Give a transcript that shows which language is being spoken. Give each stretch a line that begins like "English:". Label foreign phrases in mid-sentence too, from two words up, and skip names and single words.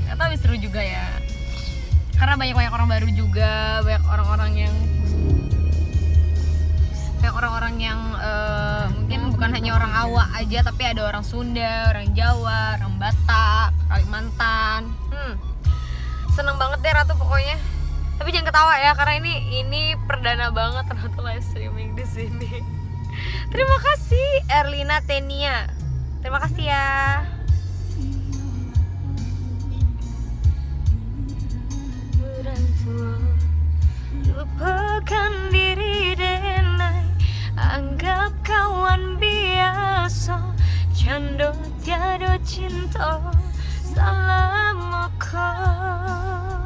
Indonesian: Ternyata lebih seru juga ya. Karena banyak orang baru juga, banyak orang-orang yang mungkin bukan hanya orang awak aja, tapi ada orang Sunda, orang Jawa, orang Batak, Kalimantan. Seneng banget deh Ratu pokoknya. Tapi jangan ketawa ya, karena ini perdana banget Ratu
English: live streaming
Indonesian: di sini. Terima kasih Erlina Tenia. Terima kasih ya.
Minangkabau: Lupakan diri denai, anggap kawan biasa, cando tiada cinta salam kau.